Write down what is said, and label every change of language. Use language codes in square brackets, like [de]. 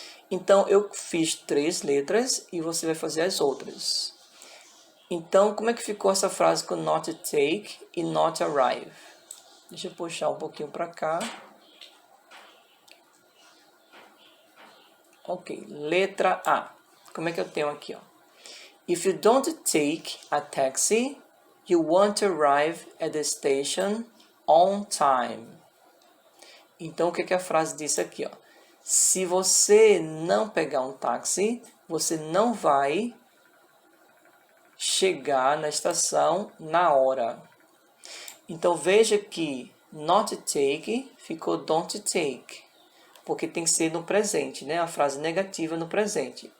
[pt] Então, eu fiz 3 letras e você vai fazer as outras. Então, como é que ficou essa frase com not take e not arrive? Deixa eu puxar um pouquinho para cá. Ok, letra A. Como é que eu tenho aqui, ó? [en] If you don't take a taxi, you won't arrive at the station on time. [pt] Então, o que a frase disse aqui, ó? Se você não pegar um táxi, você não vai chegar na estação na hora. Então, veja que not take ficou don't take, porque tem que ser no presente, né? A frase negativa no presente.